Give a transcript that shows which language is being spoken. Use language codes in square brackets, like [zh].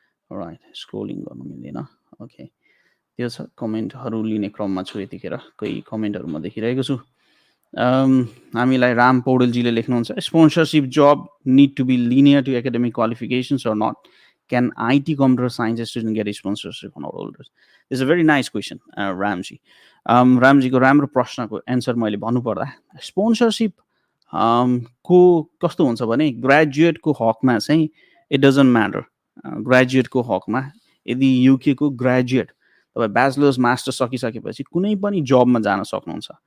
[ne] Right, scrolling गर्नु मिल्दैन। [en] okay, [ne] त्यो छ। कमेन्टहरू लिने क्रममा छु यतिखेर। कोही कमेन्टहरू म देखिरहेको छु। हामीलाई राम पौडेलजीले लेख्नुहुन्छ, [en] Sponsorship job need to be linear to academic qualifications or not? Can IT computer science student get sponsorship on holders? It's a very nice question Ramji. [ne] रामजीको राम्रो प्रश्नको एन्सर मैले भन्नुपर्दा, स्पोन्सरसिप को कस्तो हुन्छ भने ग्रेजुएटको हकमा चाहिँ [en] It doesn't matter. [ne] ग्रेजुएटको हकमा यदि युकेको ग्रेजुएट तपाईँ ब्याचलर्स मास्टर्स सकिसकेपछि कुनै पनि जबमा जान सक्नुहुन्छ।